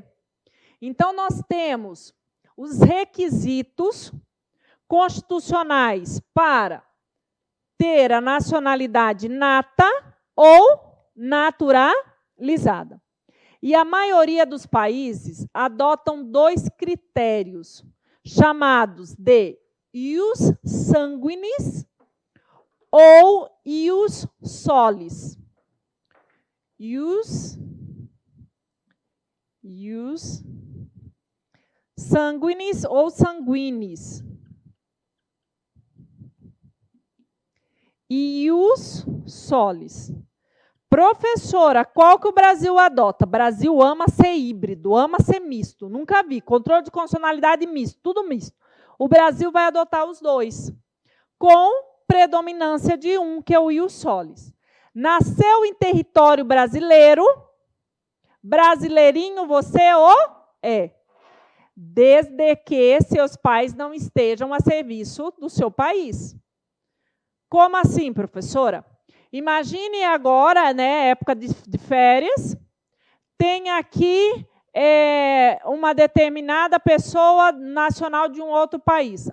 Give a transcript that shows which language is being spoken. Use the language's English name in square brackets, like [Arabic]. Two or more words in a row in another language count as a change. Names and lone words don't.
[Portuguese] Então, nós temos os requisitos constitucionais para ter a nacionalidade nata ou naturalizada. E a maioria dos países adotam 2 critérios, chamados de [Latin] ius sanguinis [Portuguese] ou [Latin] ius solis. Ius sanguinis ou sanguinis. Ius solis. [Portuguese] Professora, qual que o Brasil adota? O Brasil ama ser híbrido, ama ser misto. Nunca vi. Controle de constitucionalidade misto, tudo misto. O Brasil vai adotar os 2, com predominância de um, que é o [Latin] ius solis. [Portuguese] Nasceu em território brasileiro, brasileirinho você o é, desde que seus pais não estejam a serviço do seu país. Como assim, professora? Imagine agora, né, época de férias, tem aqui uma determinada pessoa nacional de um outro país.